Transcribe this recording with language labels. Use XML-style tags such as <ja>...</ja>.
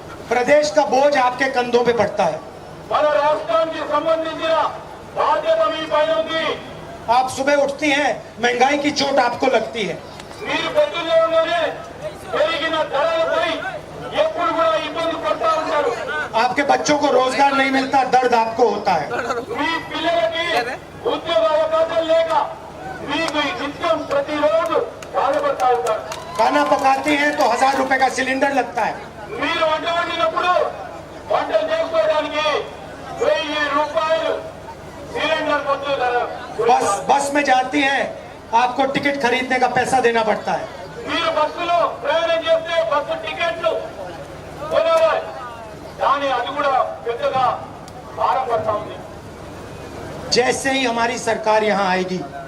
<hi>प्रदेश का बोझ आपके कंधों पे पड़ता है।</hi> <te>మన రాష్ట్రానికి సంబంధించిన బాధ్యత మీ పైన ఉంది.</te> <hi>आप सुबह उठती हैं, महंगाई की चोट आपको लगती है।</hi> <te>మీరు పొద్దున్నే పెరిగిన ధరలపై ఎప్పుడు కూడా ఇబ్బంది పడతా ఉంటారు.</te> <hi>आपके बच्चों को रोजगार नहीं मिलता, दर्द आपको होता है।</hi> <te>మీ పిల్లలకి ఉద్యోగ అవకాశాలు లేక మీకు నిత్యం ప్రతిరోజు బాధపడతా ఉంటారు.</te> <hi>खाना पकाती हैं तो 1000 रुपए का सिलेंडर लगता है।</hi> <te>మీరు వంట వండినప్పుడు వంటలు చేసుకోవడానికి 1000 రూపాయలు సిలిండర్ పొద్దు ధర.</te> <hi>बस में जाती हैं, आपको टिकट खरीदने का पैसा देना पड़ता है।</hi> <te>మీరు బస్సులో ప్రయాణం చేస్తే బస్సు టికెట్లు కొనాలి. కానీ అది కూడా పెద్దగా భారం పడతా ఉంది.</te> <hi>जैसे ही हमारी सरकार यहाँ आएगी,</hi>